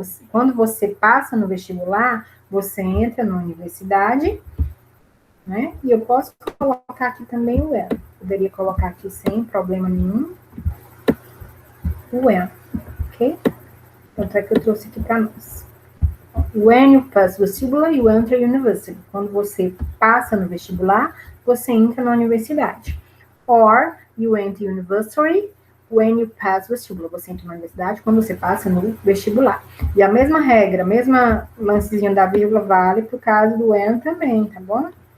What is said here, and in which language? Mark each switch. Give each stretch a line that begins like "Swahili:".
Portuguese: Quando você passa no vestibular, você entra na universidade, né? E eu posso colocar aqui também o when. Poderia colocar aqui sem problema nenhum o when, ok? Tanto é que eu trouxe aqui para nós.
English: When you pass vestibular, you enter university.
Portuguese: Quando você passa no vestibular, você entra na universidade.
English: Or, you enter university when you pass vestibular.
Portuguese: Você entra na universidade quando você passa no vestibular. E a mesma regra, a mesma lancezinha da vírgula vale para o caso do when também, tá bom?